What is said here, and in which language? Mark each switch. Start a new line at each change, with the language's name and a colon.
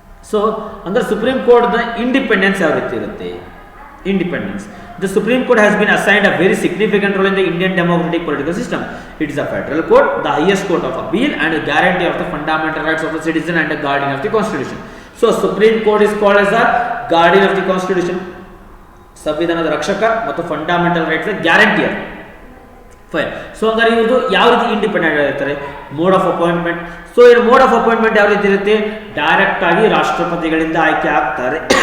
Kannada: So ಅಂದ್ರೆ supreme ಕೋರ್ಟ್ನ independence ಯಾವ ರೀತಿ ಇರುತ್ತೆ?
English: Independence. The Supreme Court has been assigned a very significant role in the Indian democratic political system. It is a federal court, the highest court of appeal, and a guarantee of the fundamental rights of the citizen and a guardian of the constitution. So Supreme Court is called as a guardian of the constitution.
Kannada: ಸಂವಿಧಾನದ ರಕ್ಷಕ ಮತ್ತು fundamental rights ಗ್ಯಾರಂಟಿಯರ್. Fine. So ಹಂಗಾರೆ ಇವರು ಯಾವ ರೀತಿ independent ಆಗಿರ್ತಾರೆ?
English: Mode of appointment.
Kannada: So ಈ mode of appointment ಯಾವ ರೀತಿ ಇರುತ್ತೆ? ಡೈರೆಕ್ಟ್ ಆಗಿ ರಾಷ್ಟ್ರಪತಿಗಳಿಂದ ಆಯ್ಕೆ ಆಗ್ತಾರೆ.